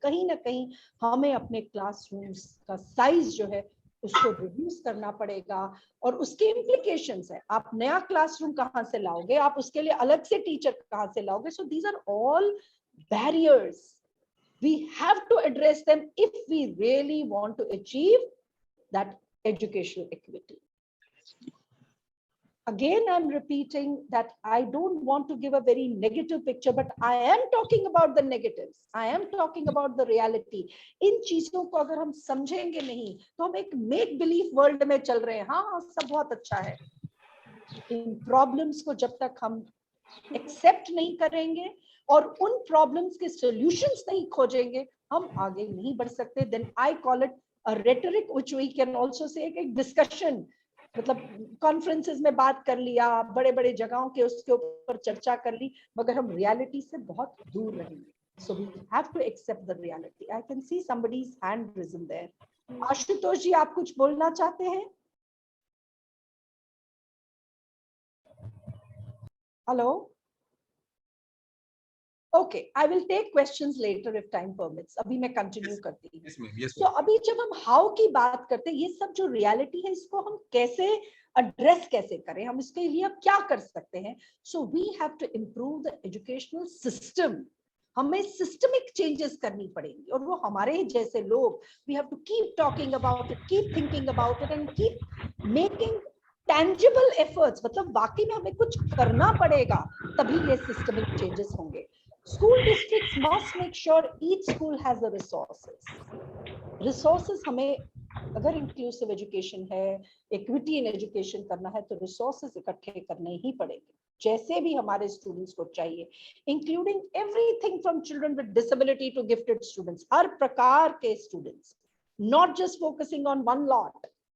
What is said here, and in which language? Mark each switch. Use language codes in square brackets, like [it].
[hi] कहीं ना कहीं हमें अपने क्लासरूम्स का साइज जो है उसको रिड्यूस करना पड़ेगा, और उसके इम्प्लीकेशंस है। आप नया क्लासरूम कहाँ से लाओगे, आप उसके लिए अलग से टीचर कहाँ से लाओगे? [en] So these are all barriers, we have to address them if we really want to achieve that educational equity. Again, I'm repeating that I don't want to give a very negative picture, but I am talking about the negatives. I am talking about the reality. [hi] इन चीजों को अगर हम समझेंगे नहीं तो हम एक [en] make believe world [hi] में चल रहे हैं। हाँ, सब बहुत अच्छा है। इन प्रॉब्लम्स को जब तक हम एक्सेप्ट नहीं करेंगे और उन प्रॉब्लम्स के सॉल्यूशंस नहीं खोजेंगे, हम आगे नहीं बढ़ सकते। [en] Then I call it a rhetoric, which we can also say [hi] एक डिस्कशन, मतलब कॉन्फ्रेंसेस में बात कर लिया, बड़े बड़े जगहों के उसके ऊपर चर्चा कर ली, मगर हम रियलिटी से बहुत दूर रहेंगे। [en] So we have to accept the reality. I can see somebody's hand risen there. [hi] Ashutosh जी, आप कुछ बोलना चाहते हैं? [en] Hello? Okay, I will take questions later if time permits. [hi] अभी मैं कंटिन्यू करती हूँ। [en] Yes, ma'am. Yes, [hi] तो अभी जब हम हाउ की बात करते हैं, ये सब जो रियलिटी है इसको हम कैसे एड्रेस कैसे करें, हम इसके लिए अब क्या कर सकते हैं? [en] So we have to improve the educational system. [hi] हमें सिस्टमिक चेंजेस करनी पड़ेंगी, और वो हमारे जैसे लोग, [en] We have to keep talking about it, keep thinking about it and keep making tangible efforts. [hi] मतलब वाकई में हमें कुछ करना पड़ेगा, तभी ये सिस्टमिक चेंजेस होंगे। [en] School districts must make sure each school has the resources. [hi] Resources हमें, अगर इंक्लूसिव एजुकेशन है, [en] equity in education [hi] करना है, तो रिसोर्सेज इकट्ठे करने ही पड़ेंगे, जैसे भी हमारे स्टूडेंट्स को चाहिए, [en] including everything from children with disability to gifted students, [hi] हर प्रकार के students, [en] Not just focusing on one lot.